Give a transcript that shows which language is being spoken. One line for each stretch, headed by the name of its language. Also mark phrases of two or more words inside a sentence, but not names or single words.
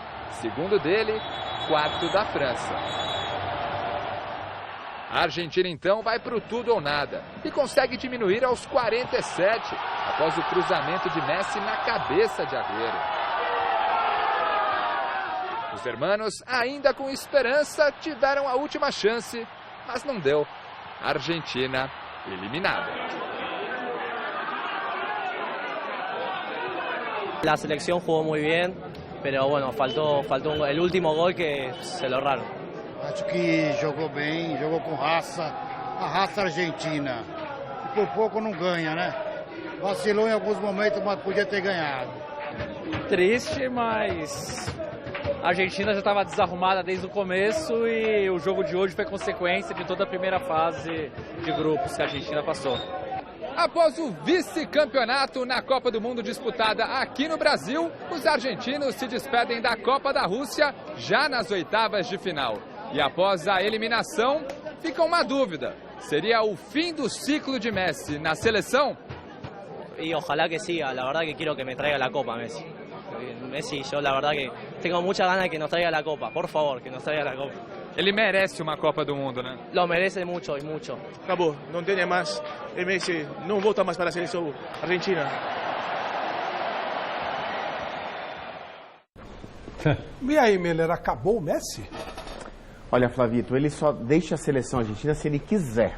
Portuguese: Segundo dele, quarto da França. A Argentina então vai para o tudo ou nada e consegue diminuir aos 47, após o cruzamento de Messi na cabeça de Agüero. Os hermanos, ainda com esperança, tiveram a última chance, mas não deu. Argentina eliminada.
Spanish: La selección jugó muy bien, pero bueno, faltó el último gol que se lo erraron.
Portuguese: Acho que jogou bem, jogou com raça, a raça argentina. E por pouco não ganha, né? Vacilou em alguns momentos, mas podia ter ganhado. Triste, mas a Argentina já estava desarrumada desde o começo e o jogo de hoje foi consequência de toda a primeira fase de grupos que a Argentina passou. Após o vice-campeonato na Copa do Mundo disputada aqui no Brasil, os argentinos se despedem da Copa da Rússia já nas oitavas de final. E após a eliminação, fica uma dúvida. Seria o fim do ciclo de Messi na seleção?
Spanish: Y ojalá que siga, la verdad que quiero que me traiga la Copa Messi. Messi, yo la verdad que tengo mucha ganas de que nos traiga la Copa, por favor, que nos traiga la Copa.
Portuguese: Ele merece uma Copa do Mundo, né?
Spanish: Lo merece mucho y mucho.
Portuguese: Acabou, não tem mais. E Messi não volta mais para a seleção argentina. E aí, Miller, acabou o Messi? Olha, Flavito, ele só deixa a seleção argentina se ele quiser.